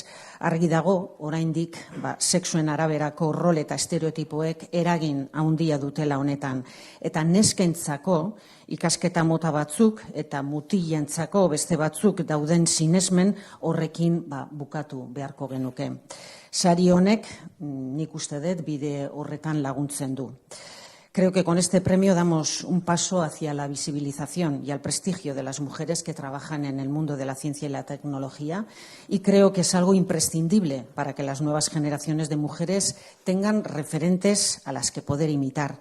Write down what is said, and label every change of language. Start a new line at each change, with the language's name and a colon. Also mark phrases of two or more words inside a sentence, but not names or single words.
Basque: Argi dago, oraindik sexuen araberako rol eta estereotipoek eragin handia dutela honetan. Eta neskentzako ikasketa mota batzuk eta mutilentzako beste batzuk dauden sinesmen horrekin bukatu beharko genuke. Sari honek, nik uste dut, bide horretan laguntzen du.
Spanish: Creo que con este premio damos un paso hacia la visibilización y al prestigio de las mujeres que trabajan en el mundo de la ciencia y la tecnología y creo que es algo imprescindible para que las nuevas generaciones de mujeres tengan referentes a las que poder imitar.